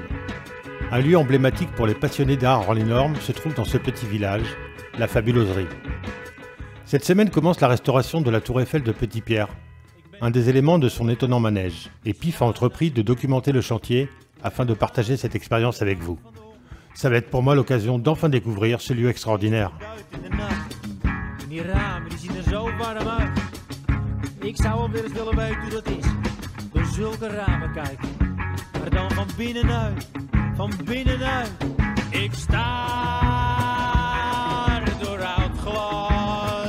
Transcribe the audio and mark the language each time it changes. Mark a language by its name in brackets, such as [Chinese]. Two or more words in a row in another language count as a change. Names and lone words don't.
[French] Un lieu emblématique pour les passionnés d'art hors les normes se trouve dans ce petit village, la Fabuloserie. Cette semaine commence la restauration de la tour Eiffel de Petit-Pierre, un des éléments de son étonnant manège, et PIF a entrepris de documenter le chantier afin de partager cette expérience avec vous. Ça va être pour moi l'occasion d'enfin découvrir ce lieu extraordinaire. [Dutch] Die ramen die zien er zo warm uit. Ik zou wel weer eens willen weten hoe dat is. Door zulke ramen kijken. Maar dan van binnenuit. Van binnenuit. Ik staar door oud glas.